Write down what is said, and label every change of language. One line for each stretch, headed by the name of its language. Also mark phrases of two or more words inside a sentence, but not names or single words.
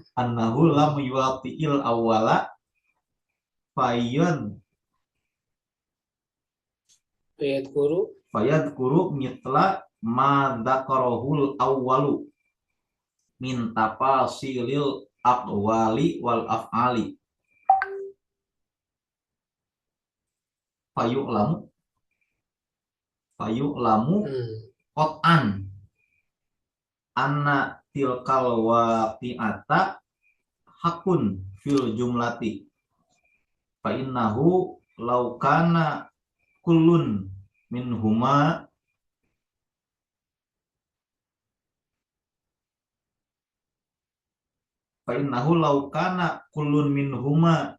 Arabic: أنه لم يواطئ الأول فيذكر مثل ما ذكره الأول من تفاصيل الأقوال والأفعال فيعلم Hmm. قطعا أن تلك الواقعة حاك في الجملة فإنه لو كان كل منهما فإنه لو كان كل منهما fa innahu law kana kullun minhuma